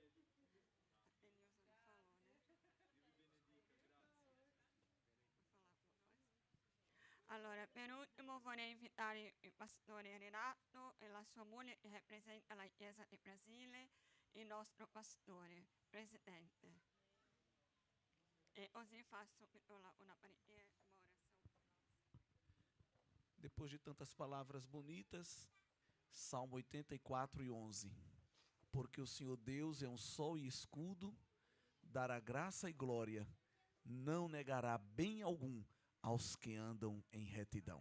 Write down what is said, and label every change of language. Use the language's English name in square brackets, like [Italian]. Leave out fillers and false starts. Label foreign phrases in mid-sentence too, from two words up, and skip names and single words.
[Italian] allora, per ultimo vorrei invitare il pastore Renato e la sua moglie che rappresenta la Chiesa di Brasile, il nostro pastore, presidente. E così fa subito una preghiera. [Portuguese] Depois de tantas palavras bonitas, Salmo 84 e 11. Porque o Senhor Deus é um sol e escudo, dará graça e glória, não negará bem algum aos que andam em retidão.